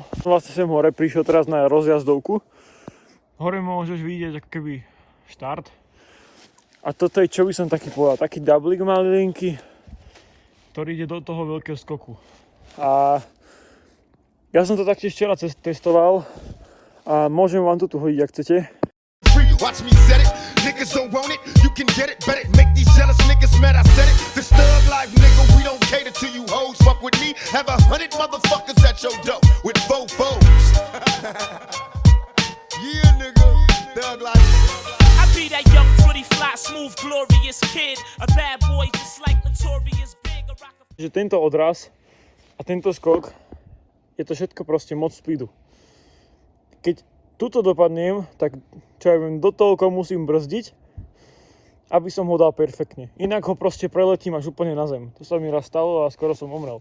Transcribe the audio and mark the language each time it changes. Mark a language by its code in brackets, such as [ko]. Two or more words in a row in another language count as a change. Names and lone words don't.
[sk] Vlastne sem hore prišiel teraz na rozjazdovku. Hore môžeš vidieť ako keby štart. A toto je, čo by som taký povedal, taký doublik malilinky, ktorý ide do toho veľkého skoku. A ja som to taktiež včera testoval a môžem vám to tu hodiť, ak chcete. [en] Watch me set it, niggas don't want it, you can get it, bet it, make these jealous niggas mad, I said it. This thug life, nigga, we don't cater to you hoes, fuck with me, have 100 motherfuckers at your door, with 4 foes. Yeah, nigga, thug life. I be that young, pretty, fly, smooth, glorious kid, a bad boy just like Notorious Big, a rock. [sk] Že tento odraz a tento skok, je to všetko proste moc speedu. Keď tuto dopadnem, tak čo ja viem, do toľko musím brzdiť, aby som ho dal perfektne. Inak ho proste preletím až úplne na zem. To sa mi raz stalo a skoro som umrel.